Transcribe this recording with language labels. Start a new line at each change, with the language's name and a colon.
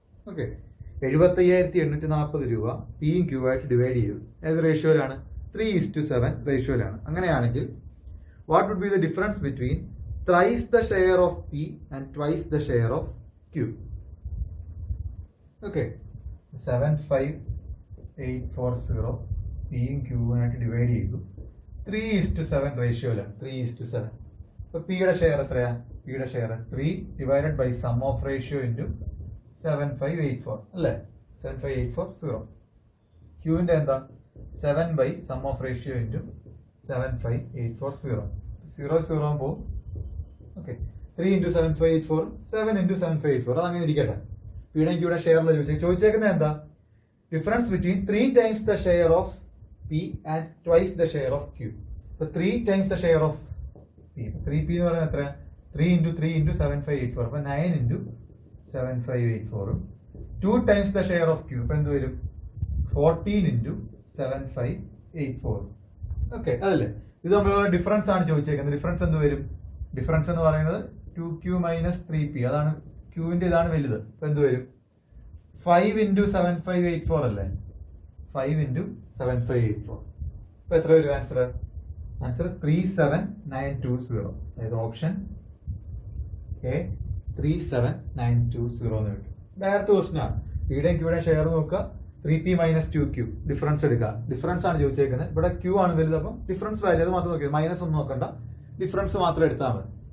Malayalam: Okay, 75,840 രൂപ പിയും Q ആയിട്ട് ഡിവൈഡ് ചെയ്തു. ഏത് റേഷ്യോയിലാണ്? 3:7 റേഷ്യോയിലാണ്.
English: അങ്ങനെയാണെങ്കിൽ what would be the difference between thrice the share of P and twice the share of Q?
Malayalam: Okay, 75,840 പിയും ക്യൂവിനായിട്ട് ഡിവൈഡ് ചെയ്തു. 3:7 റേഷ്യോയിലാണ്. 3:7. അപ്പൊ പിയുടെ ഷെയർ എത്രയാ?
English: പിയുടെ share 3 divided by sum of ratio into 7584 അല്ലേ?
Malayalam: 75,840. ക്യൂവിന്റെ എന്താ? 7 by some of ratio into 75,840. 0 പോകും.
English: Okay, 3 into 7584, 7 into 7584.
Malayalam: അതങ്ങനെ ഇരിക്കട്ടെ. പിയുടെ ക്യൂടെ ഷെയറിൽ ചോദിച്ചേക്കുന്നത് എന്താ?
English: Difference between 3 times the share of P and twice the share of Q. So 3 times the share of P.
Malayalam: 3P എന്ന് പറയുന്നത് എത്ര?
English: 3 into 3 into 7584. അപ്പൊ 9 into 7584. 2 times the share of Q.
Malayalam: അപ്പൊ എന്ത് വരും?
English: 14 into 7584.
Malayalam: ഓക്കെ, അതല്ലേ? ഇത് തമ്മിലുള്ള ഡിഫറൻസ് ആണ് ചോദിച്ചേക്കുന്നത്. ഡിഫറൻസ് എന്ത് വരും? ഡിഫറൻസ് എന്ന് പറയുന്നത് 2Q minus 3P. അതാണ് ക്യൂവിന്റെ, ഇതാണ് വലുത്. അപ്പൊ എന്ത് വരും? 5 into 7584 അല്ലേ? 5 into 7584. അപ്പൊ എത്ര വരും ആൻസർ? ആൻസർ 37920. അതായത് ഓപ്ഷൻ എ 37920 എന്ന് കിട്ടും. ഡയറക്റ്റ് ക്വസ്റ്റൻ ആണ്. പിയുടെയും ക്യൂടെയും ഷെയർ നോക്കുക. 3P minus 2Q ഡിഫറൻസ് എടുക്കുക. ഡിഫറൻസ് ആണ് ചോദിച്ചേക്കുന്നത്. ഇവിടെ Q ആണ് വലുത്. അപ്പം ഡിഫറൻസ് വാല്യൂ അത് മാത്രം നോക്കിയത്, മൈനസ് ഒന്നും നോക്കണ്ട, ഡിഫറൻസ് മാത്രം എടുത്താൽ മതി.